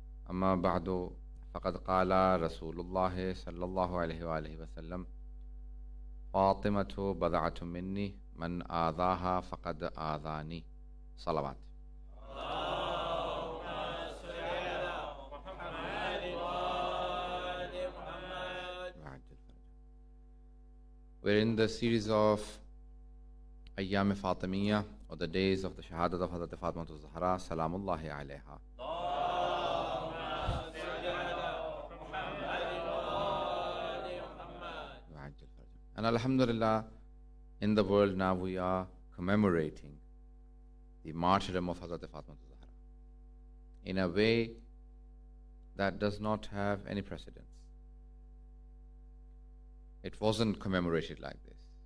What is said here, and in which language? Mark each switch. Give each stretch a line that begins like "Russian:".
Arabic: أما بعد فقد قال رسول الله صلى الله عليه وآله وسلم فاطمة بضعة مني من آذاها فقد آذاني. صلوات. اللهم صل على محمد وآل محمد.
English: We're in the series of Ayyam Fatimiyya, or the days of the Shahadat of Hazrat Fatima Zahra Salamullahi alayha.
Arabic: اللهم صل على محمد وآل محمد.
English: And Alhamdulillah, in the world now we are commemorating the martyrdom of Hazrat Fatima Zahra in a way that does not have any precedence. It wasn't commemorated like this.